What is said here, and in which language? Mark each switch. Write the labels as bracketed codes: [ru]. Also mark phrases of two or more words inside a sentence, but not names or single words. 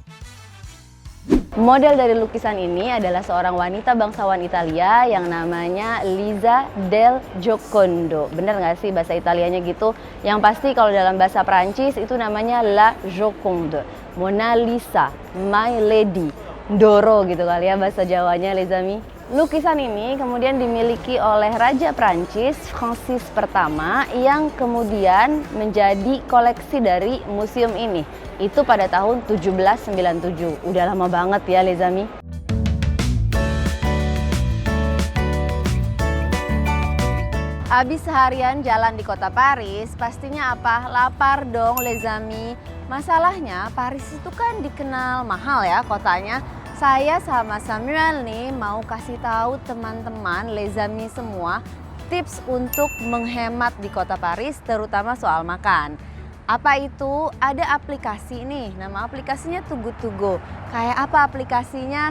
[id] Model dari lukisan ini adalah seorang wanita bangsawan Italia yang namanya Liza del Giocondo. Bener nggak sih bahasa Italianya gitu? Yang pasti kalau dalam bahasa Prancis itu namanya La Joconde, [en] Mona Lisa, My Lady, [id] Doro gitu kali ya bahasa Jawanya, [fr] les amis. [id] Lukisan ini kemudian dimiliki oleh Raja Prancis Francis pertama yang kemudian menjadi koleksi dari museum ini. Itu pada tahun 1797. Udah lama banget ya, [fr] les amis. [id] Habis seharian jalan di kota Paris, pastinya apa? Lapar dong, [fr] les amis. [id] Masalahnya Paris itu kan dikenal mahal ya kotanya. Saya sama Samuel nih mau kasih tahu teman-teman, [fr] les amis [id] semua, tips untuk menghemat di kota Paris, terutama soal makan. Apa itu? Ada aplikasi nih, nama aplikasinya Too Good To Go. Kayak apa aplikasinya?